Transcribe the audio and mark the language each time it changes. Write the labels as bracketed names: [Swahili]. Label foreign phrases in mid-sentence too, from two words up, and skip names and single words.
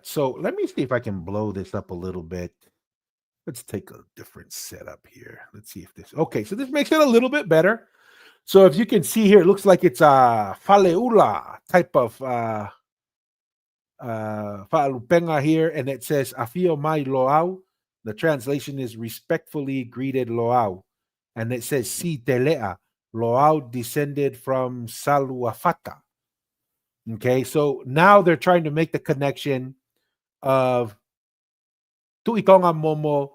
[English] So let me see if I can blow this up a little bit. Let's take a different setup here. Let's see if this. Okay, so this makes it a little bit better. So if you can see here, it looks like it's a faleula type of fa'alupenga here, and it says [Samoan] afio mai loau. [English] The translation is respectfully greeted loau, and it says [Samoan] si telea. [English] Loau descended from Saluafata. Okay, so now they're trying to make the connection of Tuitonga Momo.